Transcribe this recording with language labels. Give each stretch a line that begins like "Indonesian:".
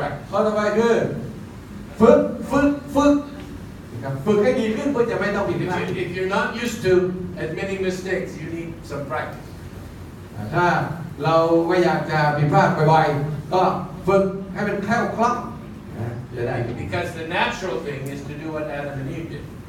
Thai: ข้อต่อไปคือฝึกนะครับฝึกให้ดีขึ้นเพื่อจะไม่ต้องผิดพลาด
English: If you're not used to admitting mistakes, you need some practice.
Thai: ถ้าเราไม่อยากจะผิดพลาดบ่อยๆก็ฝึกให้มันแคล่วคล่องจะได้
English: Because the natural thing is to do what Adam and Eve did.